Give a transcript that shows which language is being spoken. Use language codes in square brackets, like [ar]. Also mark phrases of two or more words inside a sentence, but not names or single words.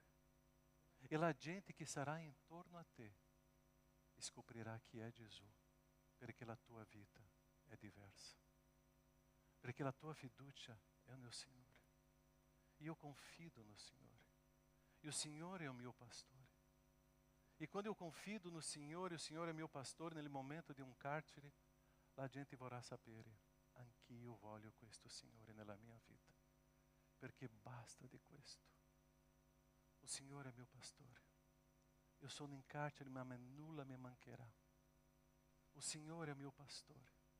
[it] E la gente che sarà intorno a te scoprirà chi è Gesù, perché la tua vita è diversa. Perché la tua fiducia è nel Signore. Io confido no Signore. E o Signore è il mio pastore. E quando eu confido no Signore, o Signore [pt] é meu pastor, [it] nel momento di un carcere, la gente vorrà sapere, anch'io voglio questo Signore nella mia vita, perché basta di questo. O Signore è mio pastore. Io sono in carcere, ma nulla mi mancherà. O Signore è mio pastore.